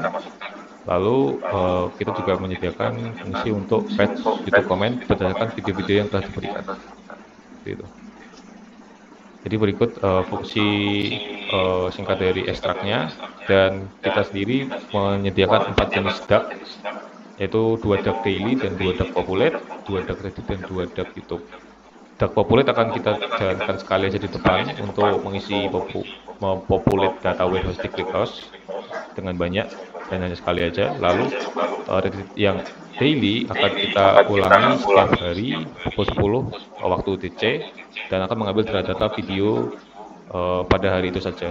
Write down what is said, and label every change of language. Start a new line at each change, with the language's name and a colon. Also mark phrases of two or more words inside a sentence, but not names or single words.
Indonesian: Lalu kita juga menyediakan fungsi untuk
English: fetch YouTube comment
Indonesian: berdasarkan video-video yang telah diberikan. Gitu. Jadi berikut fungsi singkat dari ekstraknya, dan kita sendiri menyediakan 4 jenis DAG, yaitu 2
English: DAG daily
Indonesian: dan 2
English: DAG populate,
Indonesian: 2 DAG Reddit dan 2 DAG YouTube. DAG populate akan kita jalankan sekali aja di depan untuk mengisi
English: populate data warehouse
Indonesian: di ClickHouse dengan banyak dan hanya sekali aja. Lalu Reddit yang daily akan kita ulangi setiap hari pukul 10 waktu UTC dan akan mengambil data video pada hari itu saja.